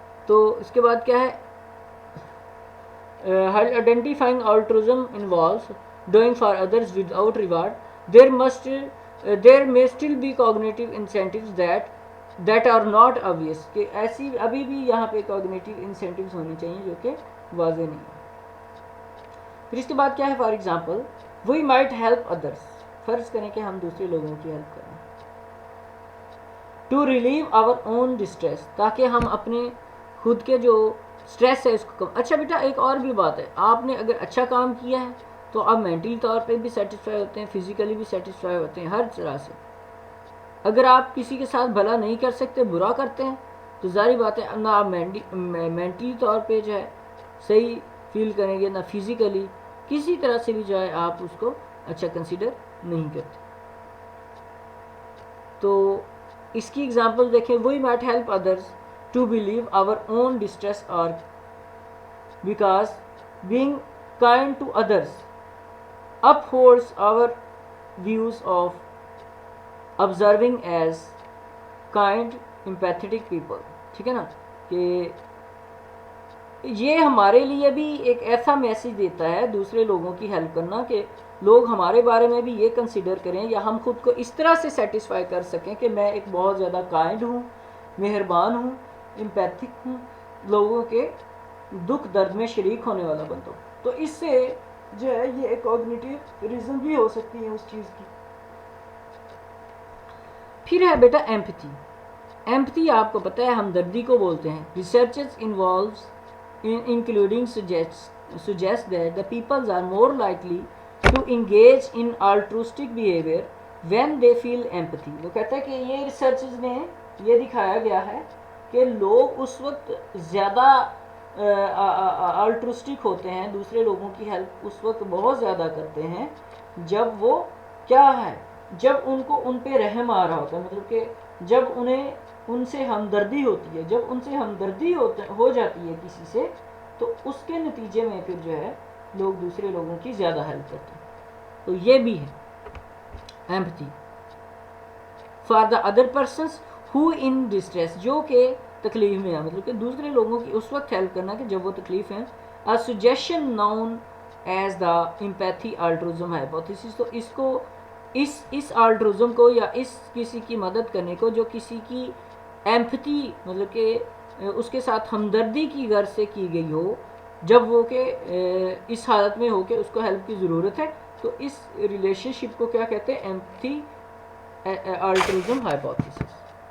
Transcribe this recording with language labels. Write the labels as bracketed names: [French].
[Urdu] تو اس کے بعد کیا ہے؟ [English] identifying altruism involves doing for others without reward, there may still be cognitive incentives that are not obvious. [Urdu] کہ ایسی ابھی بھی یہاں پہ [English] cognitive incentives [Urdu] ہونی چاہیے جو کہ واضح نہیں ہے. پھر اس کے بعد کیا ہے؟ [English] For example we might help others. [Urdu] فرض کریں کہ ہم دوسرے لوگوں کی ہیلپ کریں [English] to relieve our own distress، [Urdu] تاکہ ہم اپنے خود کے جو سٹریس ہے اس کو کم. اچھا بیٹا ایک اور بھی بات ہے، آپ نے اگر اچھا کام کیا ہے تو آپ مینٹلی طور پہ بھی سیٹسفائی ہوتے ہیں، فزیکلی بھی سیٹسفائی ہوتے ہیں، ہر طرح سے. اگر آپ کسی کے ساتھ بھلا نہیں کر سکتے، برا کرتے ہیں، تو ظاہر بات ہے نہ آپ مینٹلی طور پہ جو ہے صحیح فیل کریں گے، نہ فزیکلی کسی طرح سے بھی جو ہے آپ اس کو اچھا کنسیڈر نہیں کرتے. تو اس کی اگزامپل دیکھیں، [English] we might help others to relieve our own distress or because being kind to others upholds our views of observing as kind empathetic people. [Urdu] ٹھیک ہے نا. کہ یہ ہمارے لیے بھی ایک ایسا میسیج دیتا ہے دوسرے لوگوں کی ہیلپ کرنا کہ لوگ ہمارے بارے میں بھی یہ کنسیڈر کریں یا ہم خود کو اس طرح سے سیٹسفائی کر سکیں کہ میں ایک بہت زیادہ کائنڈ ہوں، مہربان ہوں، امپیتھک ہوں، لوگوں کے دکھ درد میں شریک ہونے والا بنتا ہوں. تو اس سے جو ہے یہ ایک کوگنیٹیو ریزن بھی ہو سکتی ہے اس چیز کی. پھر ہے بیٹا ایمپتھی. ایمپتھی آپ کو پتہ ہے ہمدردی کو بولتے ہیں. [English] Researches involves including suggest that the peoples are more likely to engage in altruistic behavior when they feel empathy. [Urdu] وہ کہتا ہے کہ یہ ریسرچز میں یہ دکھایا گیا ہے کہ لوگ اس وقت زیادہ الٹرسٹک ہوتے ہیں, دوسرے لوگوں کی ہیلپ اس وقت بہت زیادہ کرتے ہیں جب وہ کیا ہے, جب ان کو ان پہ رحم آ رہا ہوتا ہے, مطلب کہ جب انہیں ان سے ہمدردی ہوتی ہے, جب ان سے ہمدردی ہو جاتی ہے کسی سے, تو اس کے نتیجے میں پھر جو ہے لوگ دوسرے لوگوں کی زیادہ ہیلپ کرتے ہیں. تو یہ بھی ہے empathy. [English] for the other persons who in distress, [Urdu] جو کہ تکلیف میں ہے, مطلب کہ دوسرے لوگوں کی اس وقت ہیلپ کرنا کہ جب وہ تکلیف ہیں. [English] a suggestion known as the empathy altruism hypothesis. [Urdu] تو اس کو اس altruism کو یا اس کسی کی مدد کرنے کو جو کسی کی ایمپتھی مطلب کہ اس کے ساتھ ہمدردی کی غرض سے کی گئی ہو, جب وہ کہ اس حالت میں ہو کہ اس کو ہیلپ کی ضرورت ہے, تو اس ریلیشن شپ کو کیا کہتے ہیں, ایمپتھی altruism hypothesis.